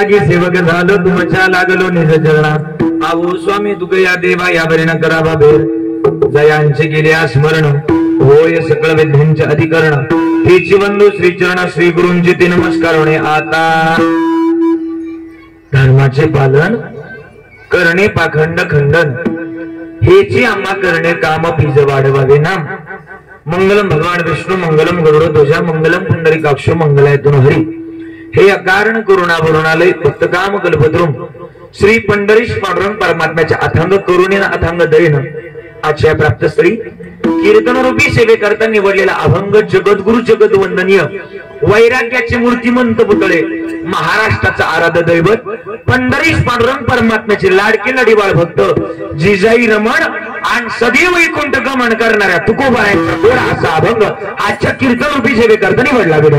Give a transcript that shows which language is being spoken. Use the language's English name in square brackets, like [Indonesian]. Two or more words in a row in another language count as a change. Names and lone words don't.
[Marathi] सेवक झालो तुमच्या लागलो निज चरणा आवो स्वामी तुकया देवा या बरे न करा बाबेर जयांचे गेले स्मरण होय सकळ विद्यांचे अधिकरण हेची बंधू श्री चरण श्री गुरूंची ते नमस्कार होणे आता धर्माचे पालन करणे पाखंड खंडन हेची आम्हा करणे काम बीज वाढवावे नाम [Sanskrit] मंगलम भगवान विष्णू मंगलम गरुड ध्वजा मंगलम पुंडरीकाक्ष मंगलायतुन हरी [Marathi] हे अकारण करुणा वरुणालय भक्तकाम कल्पद्रुम श्री पंढरीश पांडुरंग परमात्म्याच्या अथांग करुणेनं अथांग दयेनं आजच्या प्राप्त स्त्री कीर्तनरूपी सेवेकरता निवडलेला अभंग जगद्गुरु जगत वंदनीय वैराग्याचे मूर्तिमंत पुतळे महाराष्ट्राचा आराध्य दैवत पंढरीश पांडुरंग परमात्म्याचे लाडके लढीवाळ भक्त जिजाई रमण आणि सदैव वैकुंठ गमन करणाऱ्या तुकोबारायांचा गोडा असा अभंग आजच्या कीर्तनरूपी सेवेकरता निवडला